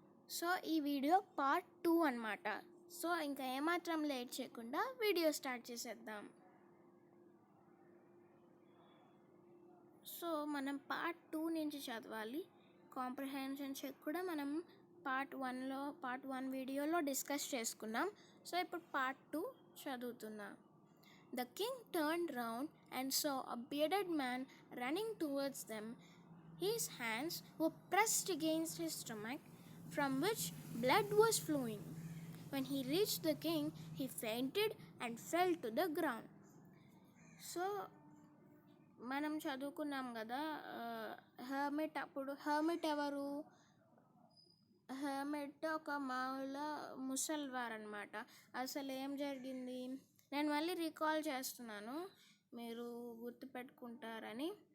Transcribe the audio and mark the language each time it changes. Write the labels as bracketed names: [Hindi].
[Telugu] So ఈ video part 2 అన్నమాట. So ఇంకా ఏమాత్రం లేట్ చేయకుండా వీడియో స్టార్ట్ చేసేద్దాం. సో మనం పార్ట్ 2 నుంచి చదవాలి. కాంప్రహెన్షన్ చెక్ కూడా మనం పార్ట్ 1 వీడియోలో డిస్కస్ చేసుకున్నాం. సో ఇప్పుడు పార్ట్ 2 చదువుతున్నా. [English] The king turned round and saw a bearded man running towards them. His hands were pressed against his stomach, from which blood was flowing. When he reached the king, he fainted and fell to the ground. [Telugu] So మనం చదువుకున్నాం కదా, hermit ఎవరు? Hermit ఒక మామూలు ముసల్వారు అనమాట. అసలు ఏం జరిగింది నేను మళ్ళీ రీకాల్ చేస్తున్నాను, మీరు గుర్తుపెట్టుకుంటారని.